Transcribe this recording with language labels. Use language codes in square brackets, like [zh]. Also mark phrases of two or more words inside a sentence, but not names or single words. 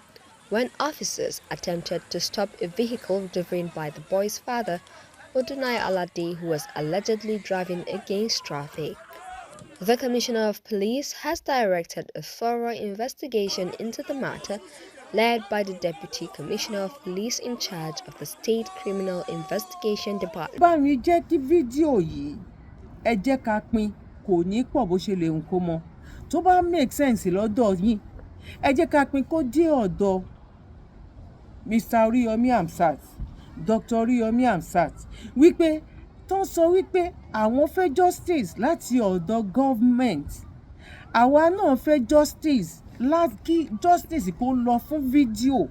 [en] when officers attempted to stop a vehicle driven by the boy's father, Odunai Alade, who was allegedly driving against traffic. The Commissioner of Police has directed a thorough investigation into the matter, led by the Deputy Commissioner of Police in charge of the State Criminal Investigation Department. [yo] Bá mi jẹ́ kí fídíò yìí ẹ jẹ́ ká pín, kò ní pọ̀ bó ṣe lè hùn kó mọ. Tó bá [en] make sense [yo] lọ́dọ̀ yín, ẹ jẹ́ ká pín kó dé ọ̀dọ̀ Mr. Oriyomi Hamzat, Dr. Oriyomi Hamzat, wípé tó ń sọ wípé àwọn fẹ́ justice láti ọ̀dọ̀ government. Àwa náà fẹ́ justice, láti justice kó lọ fún fídíò.